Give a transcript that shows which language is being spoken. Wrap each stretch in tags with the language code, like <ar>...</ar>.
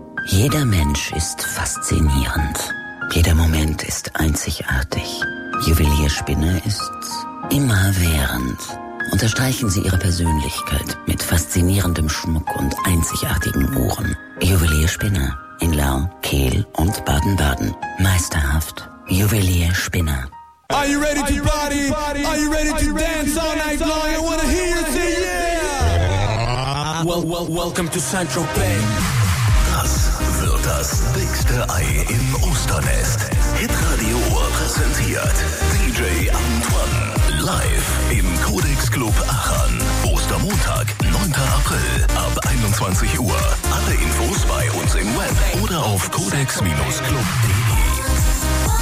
<de>Jeder Mensch ist faszinierend. Jeder Moment ist einzigartig. Juwelierspinne ist immerwährend. Unterstreichen Sie Ihre Persönlichkeit mit faszinierendem Schmuck und einzigartigen Uhren. Juwelierspinne in Lau, Kehl und Baden-Baden. Meisterhaft. Juwelierspinne.</de> <en>Are you ready to party? Are you ready to dance all night long? I wanna hear you say yeah! Welcome to Central Bay.</en> <de>Das wird das dickste Ei im Osternest. Hitradio präsentiert DJ Antoine. Live im Codex Club Aachen. Ostermontag, 9. April ab 21 Uhr. Alle Infos bei uns im Web oder auf codex-club.de.</de>